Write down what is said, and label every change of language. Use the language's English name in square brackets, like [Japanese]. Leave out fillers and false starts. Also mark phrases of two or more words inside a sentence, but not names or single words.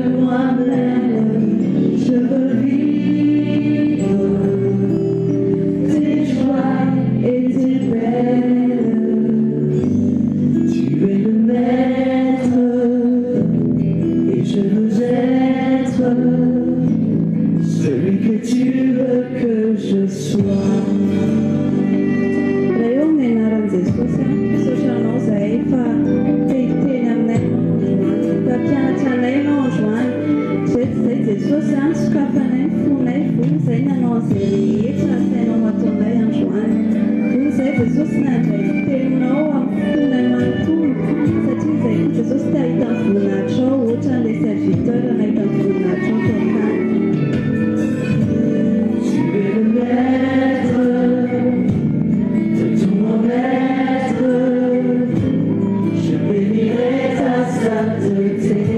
[French] moi-même, je veux vivre tes joies et tes peines. Tu es le maître et je veux être celui que tu veux que je sois. [Malagasy] Jesosy any sokafanay ny fonay vony izay nanao an'izay rehetra asainao ataonay androany. Vony izay Jesosy nandray fiteninao amin'ny fonay manontolo satria izay koa Jesosy te ahita ny voninahitra ao ohatra n'ilay serviteur nahita ny voninahitra ao tao akany. [French] Tu es le maître de tout mon être, je bénirai ta sainteté.